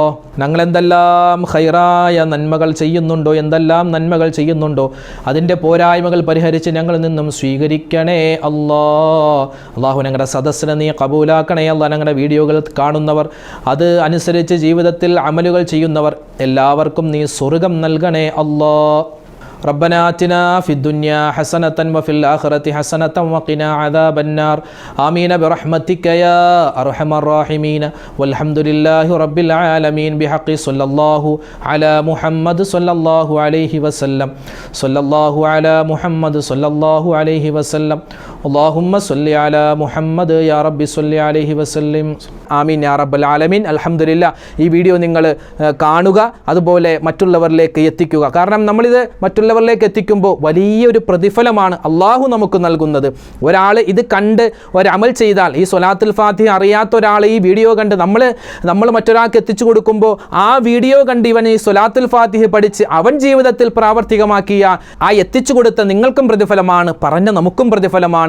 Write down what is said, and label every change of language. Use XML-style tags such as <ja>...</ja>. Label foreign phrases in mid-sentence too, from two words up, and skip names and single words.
<ml>ഞങ്ങൾ എന്തെല്ലാം ഖൈറായ നന്മകൾ ചെയ്യുന്നുണ്ടോ, എന്തെല്ലാം നന്മകൾ ചെയ്യുന്നുണ്ടോ, അതിൻ്റെ പോരായ്മകൾ പരിഹരിച്ച് ഞങ്ങളിൽ നിന്നും സ്വീകരിക്കണേ അല്ലാ. അല്ലാഹു, ഞങ്ങളുടെ സദസ്സിനെ നീ കബൂലാക്കണേ അല്ലാ. ഞങ്ങളുടെ വീഡിയോകൾ കാണുന്നവർ, അത് അനുസരിച്ച് ജീവിതത്തിൽ അമലുകൾ ചെയ്യുന്നവർ എല്ലാവർക്കും നീ സ്വർഗ്ഗം നൽകണേ അല്ലാ.</ml> <ar>ربنا آتنا في الدنيا حسنة وفي الآخرة حسنة وقنا عذاب النار آمين برحمتك يا أرحم الراحمين والحمد لله رب العالمين بحق صلى الله على محمد صلى الله عليه وسلم صلى الله على محمد صلى الله عليه وسلم اللهم صل على محمد يا رب صل عليه وسلم آمين يا رب العالمين.</ar> <ml>അൽഹംദുലില്ലാ. ഈ വീഡിയോ നിങ്ങൾ കാണുക, അതുപോലെ മറ്റുള്ളവരിലേക്ക് എത്തിക്കുക. കാരണം നമ്മളിത് മറ്റുള്ളവരിലേക്ക് എത്തിക്കുമ്പോൾ വലിയൊരു പ്രതിഫലമാണ് അള്ളാഹു നമുക്ക് നൽകുന്നത്. ഒരാൾ ഇത് കണ്ട് ഒരമൽ ചെയ്താൽ, ഈ സ്വലാത്തുൽ ഫാത്തിഹ അറിയാത്ത ഒരാൾ ഈ വീഡിയോ കണ്ട് നമ്മൾ മറ്റൊരാൾക്ക് എത്തിച്ചു കൊടുക്കുമ്പോൾ ആ വീഡിയോ കണ്ട് ഇവൻ ഈ സ്വലാത്തുൽ ഫാത്തിഹ പഠിച്ച് അവൻ ജീവിതത്തിൽ പ്രാവർത്തികമാക്കിയ ആ എത്തിച്ചു കൊടുത്ത നിങ്ങൾക്കും പ്രതിഫലമാണ്, പറഞ്ഞ നമുക്കും പ്രതിഫലമാണ്.</ml>